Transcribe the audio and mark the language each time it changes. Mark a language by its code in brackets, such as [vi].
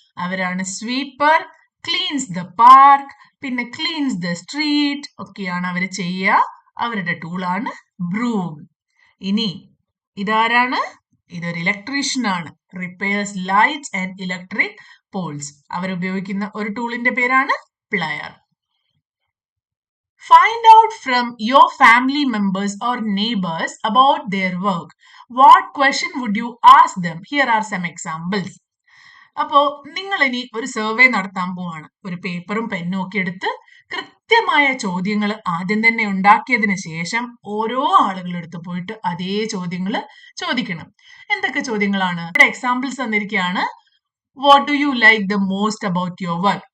[ml] അവരാണ് sweeper. [en] cleans the park, [ml] പിന്നെ [en] cleans the street [ml] ഒക്കെയാണ് അവർ ചെയ്യുക. അവരുടെ ടൂളാണ് ബ്രൂം. ഇനി ഇതാരാണ്? ഇതൊരു ഇലക്ട്രീഷ്യൻ ആണ്. [en] Repairs lights and electric poles. [ml] അവരുപയോഗിക്കുന്ന ഒരു ടൂളിന്റെ പേരാണ് player. [en] Find out from your family members or neighbors about their work. What question would you ask them? Here are some examples. [ml] അപ്പോ നിങ്ങൾ ഇനി ഒരു സർവേ നടത്താൻ പോവാണ്. ഒരു പേപ്പറും പെന്നും ഒക്കെ എടുത്ത് കൃത്യമായ ചോദ്യങ്ങൾ ആദ്യം തന്നെ ഉണ്ടാക്കിയതിന് ശേഷം ഓരോ ആളുകളെടുത്ത് പോയിട്ട് അതേ ചോദ്യങ്ങൾ ചോദിക്കണം. എന്തൊക്കെ ചോദ്യങ്ങളാണ്? ഇവിടെ എക്സാമ്പിൾസ് തന്നിരിക്കുകയാണ്. [en] What do you like the most about your work?